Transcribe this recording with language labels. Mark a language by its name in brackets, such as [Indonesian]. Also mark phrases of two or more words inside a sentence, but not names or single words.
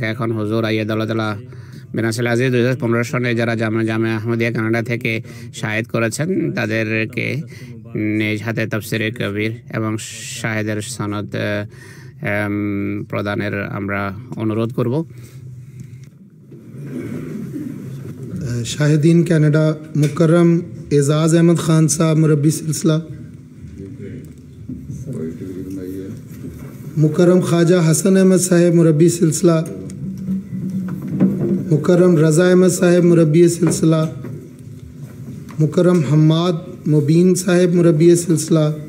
[Bangla] এখন হুজুর [Arabic] أيده الله بن عزيز [Bangla] 2015 সনে যারা জামিয়া আহমদিয়া কানাডা থেকে শাহেদ করেছেন তাদেরকে নিজ হাতে তাফসিরে কবির এবং শাহেদের সনদ প্রদানের আমরা অনুরোধ করব। [Urdu] شاہدین کینیڈا مکرم اعزاز احمد خان صاحب مربی سلسلہ، مکرم خواجہ حسن احمد صاحب مربی سلسلہ، مکرم رضا احمد صاحب مربی سلسلہ، مکرم حماد مبین صاحب مربی سلسلہ،